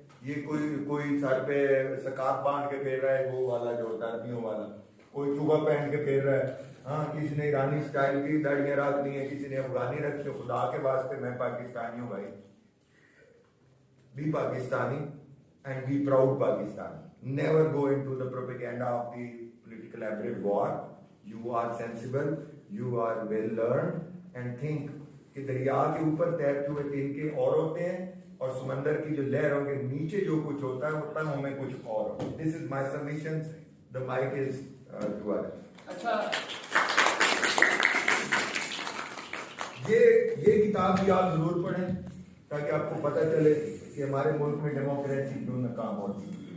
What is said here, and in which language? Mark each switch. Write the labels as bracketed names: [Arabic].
[Urdu] یہ کوئی سر پہ سکارف باندھ کے پھیر رہا ہے, وہ والا جو ہوتا ہے عربیوں والا, کوئی چوبا پہن کے پھیر رہا ہے, ہاں کسی نے ایرانی سٹائل کی داڑیاں رکھنی ہیں, کسی نے افغانی رکھی. خدا کے واسطے میں پاکستانی ہوں بھائی, [English] be Pakistani and be proud Pakistani. Never go into the propaganda of the political hybrid war. You are sensible, you are well learned, and think [Urdu] کہ دریا کے اوپر تیرتے ہوئے تین کے اور ہوتے ہیں اور سمندر کی جو لہروں کے نیچے جو کچھ ہوتا ہے وہ تنہوں میں کچھ اور ہوتا ہے. [English] This is my submission. The mic is to us. [Urdu] اچھا یہ کتاب بھی آپ ضرور پڑھیں تاکہ آپ کو پتہ چلے کہ ہمارے ملک میں ڈیموکریسی کیوں ناکام ہوتی ہے.